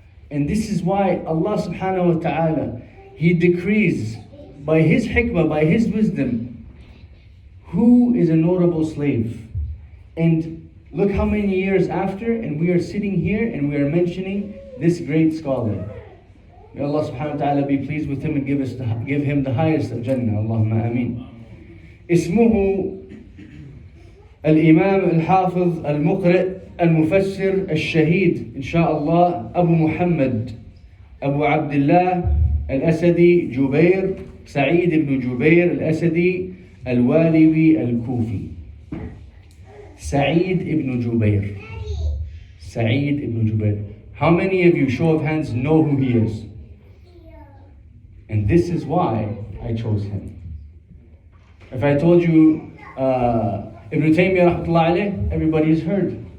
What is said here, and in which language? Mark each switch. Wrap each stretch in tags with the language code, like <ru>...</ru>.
<en>And this is why Allah subhanahu wa ta'ala, He decrees by His hikmah, by His wisdom, who is a notable slave. And look how many years after, and we are sitting here and we are mentioning this great scholar. May Allah subhanahu wa ta'ala be pleased with him and give him the highest of Jannah. Allahumma ameen.</en> <ar>اسمه الإمام الحافظ المقرئ المفسر الشهيد إن شاء الله أبو محمد أبو عبد الله الأسدي جبير سعيد بن جبير الأسدي الوالبي الكوفي. سعيد ibn Jubayr. Sa3eed ibn Jubayr.</ar> <en>How many of you, show of hands, know who he is? And this is why I chose him. If I told you Ibn Taymiyyah rahmatullahi alayh, everybody's heard.</en>